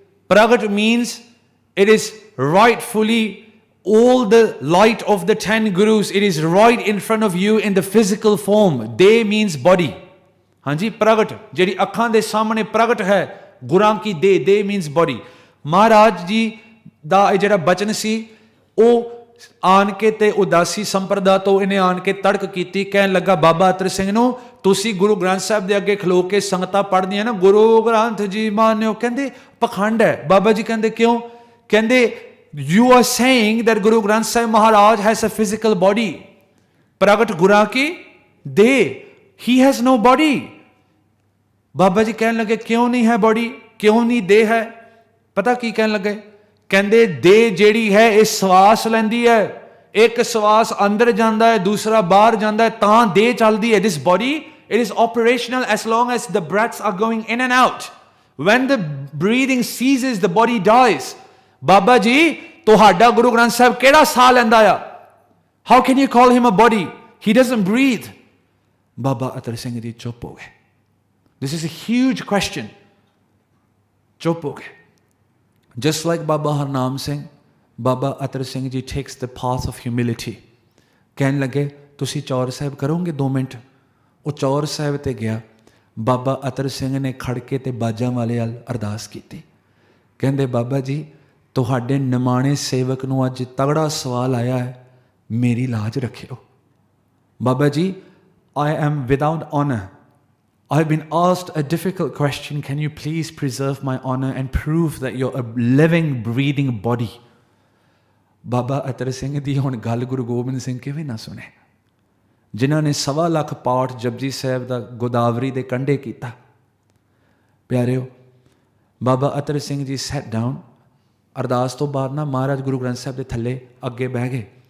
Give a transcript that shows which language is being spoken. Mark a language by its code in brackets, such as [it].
[en] ਪ੍ਰਗਟ means it is rightfully all the light of the 10 gurus, it is right in front of you in the physical form. De means body. [pa] ਹਾਂਜੀ, ਪ੍ਰਗਟ ਜਿਹੜੀ ਅੱਖਾਂ ਦੇ ਸਾਹਮਣੇ ਪ੍ਰਗਟ ਹੈ, ਗੁਰਾਂ ਕੀ ਦੇ। ਦੇ [en] means body. [pa] ਮਹਾਰਾਜ ਜੀ ਦਾ ਇਹ ਜਿਹੜਾ ਬਚਨ ਸੀ, ਉਹ ਆਣ ਕੇ ਤੇ ਉਦਾਸੀ ਸੰਪਰਦਾ ਤੋਂ ਇਹਨੇ ਆਣ ਕੇ ਤੜਕ ਕੀਤੀ। ਕਹਿਣ ਲੱਗਾ ਬਾਬਾ ਅਤਰ ਸਿੰਘ ਨੂੰ, ਤੁਸੀਂ ਗੁਰੂ ਗ੍ਰੰਥ ਸਾਹਿਬ ਦੇ ਅੱਗੇ ਖਲੋ ਕੇ ਸੰਗਤਾਂ ਪੜ੍ਹਦੀਆਂ ਨਾ, ਗੁਰੂ ਗ੍ਰੰਥ ਜੀ ਮਾਨਿਓ, ਕਹਿੰਦੇ ਪਖੰਡ ਹੈ। ਬਾਬਾ ਜੀ ਕਹਿੰਦੇ ਕਿਉਂ? [en] ਕਹਿੰਦੇ you are saying that Guru Granth Sahib Maharaj has a physical body. Pragat Gura ki de, he has no body. [pa] Baba ji ਕਹਿਣ ਲੱਗੇ ਕਿਉਂ ਨਹੀਂ ਹੈ ਬੋਡੀ, ਕਿਉਂ ਨਹੀਂ ਦੇ ਹੈ? ਪਤਾ ਕੀ ਕਹਿਣ ਲੱਗੇ? ਕਹਿੰਦੇ ਦੇ ਜਿਹੜੀ ਹੈ ਇਹ ਸਵਾਸ ਲੈਂਦੀ ਹੈ, ਇੱਕ ਸਵਾਸ ਅੰਦਰ ਜਾਂਦਾ ਹੈ, ਦੂਸਰਾ ਬਾਹਰ ਜਾਂਦਾ ਹੈ, ਤਾਂ ਦੇ ਚੱਲਦੀ ਹੈ। [en] This body, it is operational as long as the breaths are going in and out. When the breathing ceases, the body dies. [pa] Baba ji ਤੁਹਾਡਾ ਗੁਰੂ ਗ੍ਰੰਥ ਸਾਹਿਬ ਕਿਹੜਾ ਸਾਹ ਲੈਂਦਾ ਆ? [en] How can you call him a body? He doesn't breathe. [pa] ਬਾਬਾ ਅਤਰ ਸਿੰਘ ਜੀ ਚੁੱਪ ਹੋ ਗਏ। [en] This is a huge question. [pa] ਚੁੱਪ ਹੋ ਗਏ। [en] Just like Baba Harnam Singh, Baba Attar Singh ji takes the path of humility. [pa] ਕਹਿਣ ਲੱਗੇ ਤੁਸੀਂ ਚੌਰ ਸਾਹਿਬ ਕਰੋਗੇ 2 ਮਿੰਟ? ਉਹ ਚੌਰ ਸਾਹਿਬ ਤੇ ਗਿਆ। ਬਾਬਾ ਅਤਰ ਸਿੰਘ ਨੇ ਖੜ ਕੇ ਤੇ ਬਾਜਾਂ ਵਾਲੇ ਵੱਲ ਅਰਦਾਸ ਕੀਤੀ। ਕਹਿੰਦੇ ਬਾਬਾ ਜੀ ਤੁਹਾਡੇ ਨਿਮਾਣੇ ਸੇਵਕ ਨੂੰ ਅੱਜ ਤਗੜਾ ਸਵਾਲ ਆਇਆ ਹੈ, ਮੇਰੀ ਲਾਜ ਰੱਖਿਓ। [en] Baba ji I am without honor. I have been asked a difficult question. Can you please preserve my honor and prove that you're a living, breathing body? [pa] ਬਾਬਾ ਅਤਰ ਸਿੰਘ ਦੀ ਹੁਣ ਗੱਲ ਗੁਰੂ ਗੋਬਿੰਦ ਸਿੰਘ ਕਿਵੇਂ ਨਾ ਸੁਣੇ, ਜਿਨ੍ਹਾਂ ਨੇ 1.25 ਲੱਖ ਪਾਠ ਜਪਜੀ ਸਾਹਿਬ ਦਾ ਗੋਦਾਵਰੀ ਦੇ ਕੰਢੇ ਕੀਤਾ। ਪਿਆਰਿਓ, ਬਾਬਾ ਅਤਰ ਸਿੰਘ ਜੀ [en] Sat down. [pa] ਅਰਦਾਸ ਤੋਂ ਬਾਅਦ ਨਾ ਮਹਾਰਾਜ ਗੁਰੂ ਗ੍ਰੰਥ ਸਾਹਿਬ ਦੇ ਥੱਲੇ ਅੱਗੇ ਬਹਿ ਗਏ।